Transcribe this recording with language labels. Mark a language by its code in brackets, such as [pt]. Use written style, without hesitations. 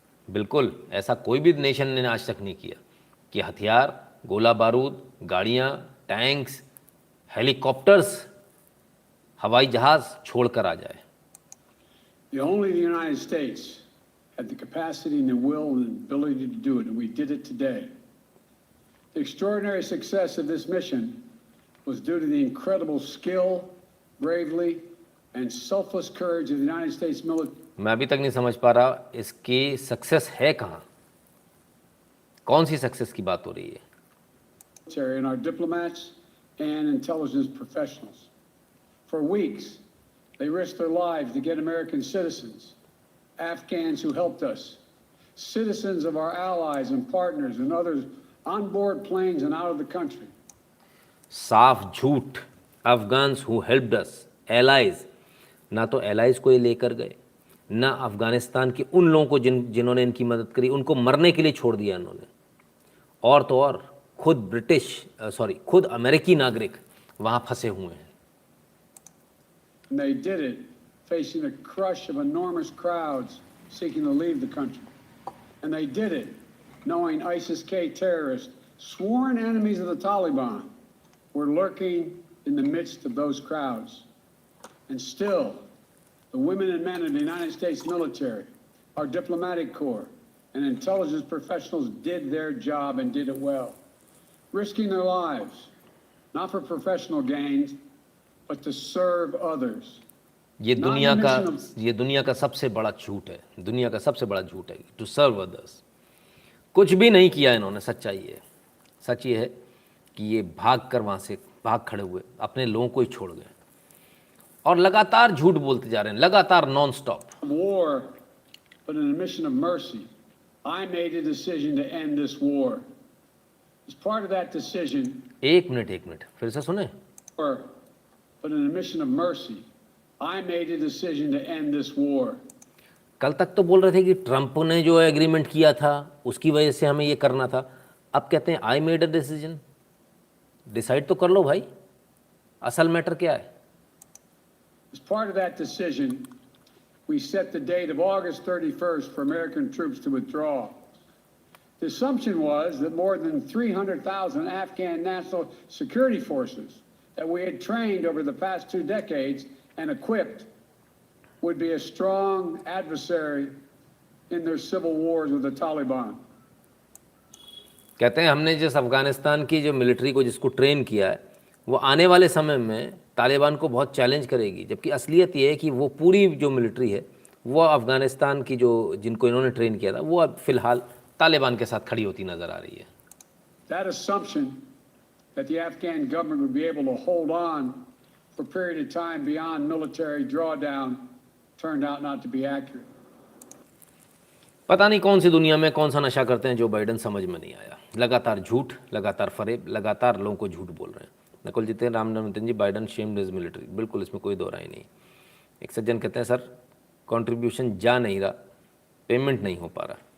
[hi] बिल्कुल ऐसा कोई भी नेशन ने आज तक नहीं किया कि हथियार, गोला बारूद, गाड़ियाँ, टैंक्स, हेलीकॉप्टर्स, हवाई जहाज छोड़कर आ जाए। [en] Only the United States had the capacity and the will and ability to do it, and we did it today. The extraordinary success of this mission was due to the incredible skill, bravery, and selfless courage of the United States military. [hi] मैं अभी तक नहीं समझ पा रहा इसकी success है कहाँ, कौन सी सक्सेस की बात हो रही है। [en] And our diplomats and intelligence professionals. For weeks, they risked their lives to get American citizens, Afghans who helped us, citizens of our allies and partners and others on board planes and out of the country. [hi] साफ झूठ। [en] Afghans who helped us, [hi] allies, ना तो allies को ये लेकर गए, ना अफगानिस्तान के उन लोगों को जिन्होंने इनकी मदद करी उनको मरने के लिए छोड़ दिया इन्होंने। और तो और खुद अमेरिकी नागरिक वहाँ फंसे हुए हैं। [en] And they did it facing a crush of enormous crowds seeking to leave the country. And they did it knowing ISIS-K terrorists, sworn enemies of the Taliban, were lurking in the midst of those crowds. And still, the women and men of the United States military, our diplomatic corps, and intelligence professionals did their job and did it well, risking their lives, not for professional gains, but to serve others. [hi] ये दुनिया का सबसे बड़ा झूठ है, दुनिया का सबसे बड़ा झूठ है, [en] To serve others. [hi] कुछ भी नहीं किया इन्होंने। सच्चाई है, सच ये है कि ये वहाँ से भाग खड़े हुए, अपने लोगों को ही छोड़ गए और लगातार झूठ बोलते जा रहे हैं, लगातार non stop. [en] War, but in a mission of mercy, I made a decision to end this war. As part of that decision, [hi] एक मिनट फिर से सुने। [en] But in a mission of mercy, I made a decision to end this war. [hi] कल तक तो बोल रहे थे कि ट्रंप ने जो एग्रीमेंट किया था उसकी वजह से हमें ये करना था, अब कहते हैं [en] I made a decision. [hi] Decide तो कर लो भाई, असल मैटर क्या है। [en] As part of that decision, we set the date of August 31st for American troops to withdraw. The assumption was that more than 300,000 Afghan national security forces that we had trained over the past 2 decades and equipped would be a strong adversary in their civil wars with the Taliban. [hi] कहते हैं हमने जिस अफगानिस्तान की जो military को जिसको train किया है वो आने वाले समय में तालिबान को बहुत चैलेंज करेगी, जबकि असलियत ये है कि वो पूरी जो मिलिट्री है वो अफगानिस्तान की जो जिनको इन्होंने ट्रेन किया था वो अब फिलहाल तालिबान के साथ खड़ी होती नज़र आ रही है। [en] That assumption that the Afghan government would be able to hold on for a period of time beyond military drawdown turned out not to be accurate. [hi] पता नहीं कौन सी दुनिया में कौन सा नशा करते हैं जो बाइडन, समझ में नहीं आया। लगातार झूठ, लगातार फरेब, लगातार लोगों को झूठ बोल रहे हैं। नकुल जीते रामनंदन जी, बाइडन [en] shamed his military, [hi] बिल्कुल इसमें कोई दो राय नहीं। एक सज्जन कहते हैं सर कंट्रीब्यूशन जा नहीं रहा, पेमेंट नहीं हो पा रहा।